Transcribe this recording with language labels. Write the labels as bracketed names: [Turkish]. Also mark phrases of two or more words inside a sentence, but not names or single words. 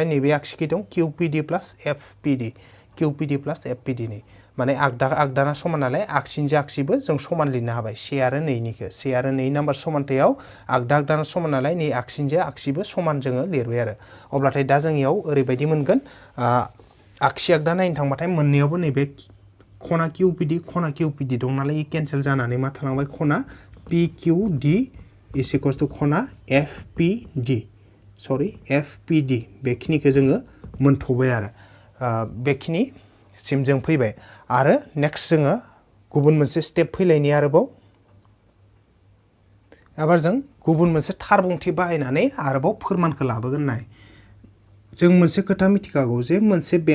[Bodo] नैबे आगसिखै दं किउ पि डि प्लास एफ पि डि नै माने आगदाना समान नालाय आगसिनिजों आगसिबो जों समान लिरनो हाबाय से आरो 2 निखौ से आरो 2 नाम्बार समानथायाव आगदाना समान नालाय नै आगसिनिजों आगसिबो समान जोङो लिरबाय आरो अब्लाथाय दा जों इयाव ओरैबायदि मोनगोन आगसि आगदा नायनो थांबाथाय मोननैयावबो नैबे खना किउ पि डि दं नालाय केन्सेल जानानै मा थालांबाय खना पि किउ डि [English] is equals to [Bodo] खना एफ पि डि बेखिनिखौ जोङो मोनथ'बाय आरो बेखिनिसिम जों फैबाय आरो नेक्स्ट जोङो गुबुन मोनसे स्टेप फैलायनि आरोबाव एबार जों गुबुन मोनसे थार बुंथि बाहायनानै आरोबाव फोरमानखौ लाबोगोन नाय जों मोनसे खोथा मिथिखागौ जे मोनसे